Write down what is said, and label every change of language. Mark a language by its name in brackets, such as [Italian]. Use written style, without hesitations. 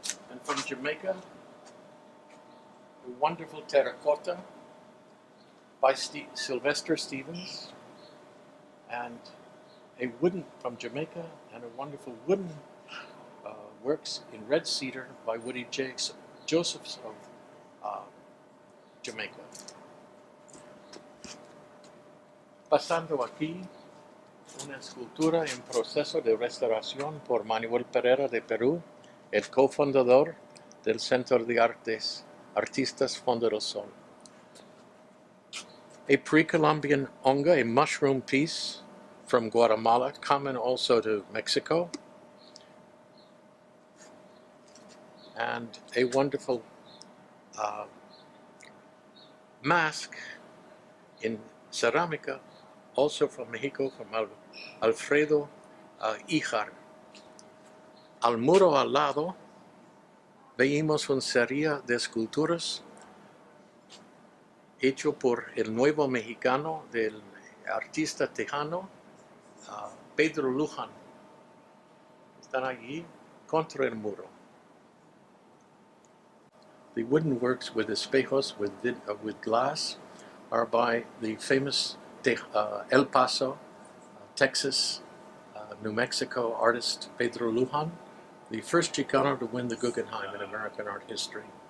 [English] and from Jamaica, a wonderful terracotta by Sylvester Stevens, and a wooden from Jamaica, and a wonderful wooden works in red cedar by Woody Josephs of Jamaica. [Spanish] Pasando aquí, una escultura en proceso de restauración por Manuel Pereira de Perú, el cofundador del Centro de Artistas Fondo del Sol. [English] A pre-Columbian onga, a mushroom piece from Guatemala, common also to Mexico, and a wonderful mask in ceramica, also from Mexico, from Alfredo Ijar. [Spanish] Al muro al lado veíamos una serie de esculturas hecho por el nuevo mexicano del artista tejano Pedro Luján. Están allí contra el muro. [English] The wooden works with espejos with glass are by the famous El Paso, Texas, New Mexico artist Pedro Luján, the first Chicano to win the Guggenheim in American art history.